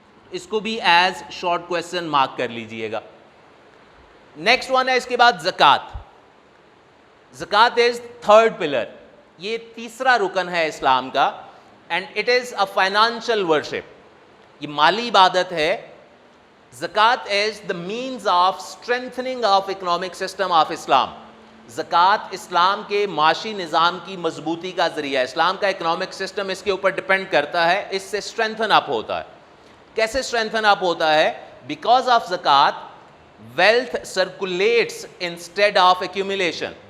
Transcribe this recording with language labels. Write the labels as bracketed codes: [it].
[ur] اس کو بھی as short question mark کر لیجئے گا. نیکسٹ ون ہے اس کے بعد زکوٰۃ. [en] زکوٰۃ is third pillar, [ur] یہ تیسرا رکن ہے اسلام کا, [en] and it is a financial worship, [ur] یہ مالی عبادت ہے. [en] زکوٰۃ is the means of strengthening of economic system of Islam. [ur] زکوٰۃ اسلام کے معاشی نظام کی مضبوطی کا ذریعہ ہے. اسلام کا اکنامک سسٹم اس کے اوپر ڈپینڈ کرتا ہے, اس سے اسٹرینتھن اپ ہوتا ہے. کیسے اسٹرینتھن اپ ہوتا ہے؟ [en] Because of زکوٰۃ wealth circulates instead of accumulation.